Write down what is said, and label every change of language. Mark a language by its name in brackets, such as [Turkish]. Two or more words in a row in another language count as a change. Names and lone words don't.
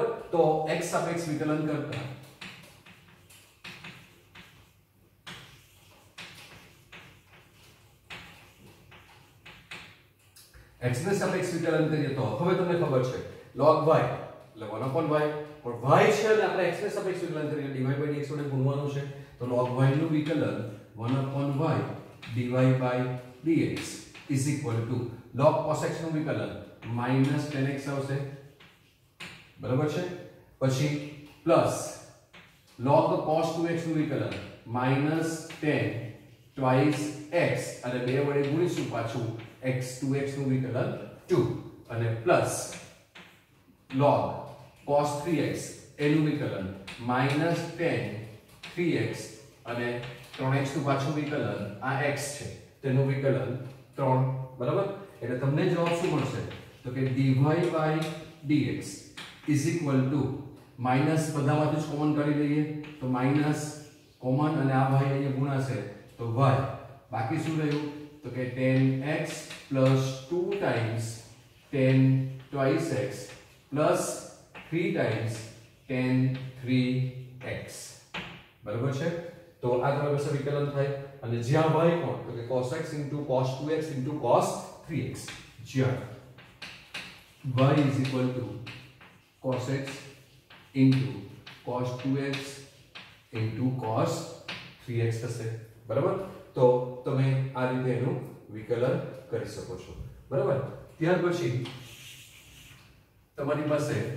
[Gujarati] તો x સાપેક્ષ વિકલન કરતા x ને સાપેક્ષ વિકલન કરીએ તો હવે તમને ખબર છે log y એટલે [English] 1 upon y, [Gujarati] પણ y છે એટલે આપણે x ને સાપેક્ષ વિકલન કરીએ [English] dy by dx [Gujarati] વડે ગુણવાનું છે, તો log y નું વિકલન [English] 1 upon y dy by dx is equal to log cos x [Gujarati] નું વિકલન [English] minus 10x આવશે [Gujarati] બરાબર છે, પછી પ્લસ log cos 2x નું વિકલન [English] minus 10 twice x [Gujarati] અને 2 વડે ગુણીશું પાછું x 2x નું વિકલન 2 અને પ્લસ log cos 3x એનું વિકલન [English] minus 10 3x [Gujarati] અને 3x નું પાછું વિકલન આ x છે તેનું વિકલન 3 બરાબર। એટલે તમને જવાબ શું મળશે તો કે [English] dy by dx is equal to [Gujarati] માઈનસ બધામાંથી જ કોમન કાઢી લઈએ તો માઈનસ કોમન અને આ ભાઈ અહીંયા ગુણાશે તો y બાકી શું રહ્યું તો કે [English] 10x + 2 times 10 twice x plus 3 times 10 3x [Gujarati] બરાબર છે તો આ તમારી પાસે વિકલન થાય અને જ્યાં y કોણ તો કે cos x * cos 2x * cos 3x જ્યાં y = cos x * cos 2x * cos 3x થશે બરાબર તો તમે આ રીતે એનું વિકલન કરી શકો છો બરાબર ત્યાર પછી તમારી પાસે